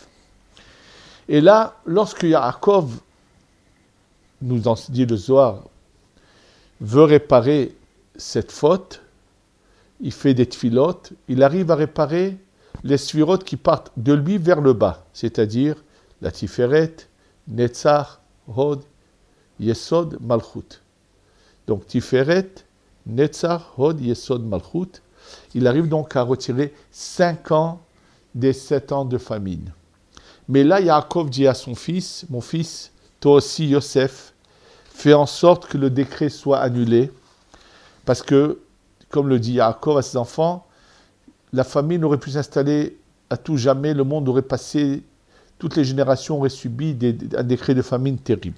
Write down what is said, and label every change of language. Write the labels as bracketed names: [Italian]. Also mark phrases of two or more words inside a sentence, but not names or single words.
[French] Et là, lorsque Yaakov, nous en dit le Zohar, veut réparer cette faute, il fait des tfilotes, il arrive à réparer les sfirotes qui partent de lui vers le bas, c'est-à-dire la Tiferet, Netzach, Hod, Yesod, Malchut. Donc Tiferet, Netzach, Hod, Yesod, Malchut. Il arrive donc à retirer 5 ans des 7 ans de famine. Mais là, Yaakov dit à son fils, mon fils, toi aussi Yosef, fais en sorte que le décret soit annulé, parce que, comme le dit Yaakov à ses enfants, la famine aurait pu s'installer à tout jamais, le monde aurait passé, toutes les générations auraient subi un décret de famine terrible.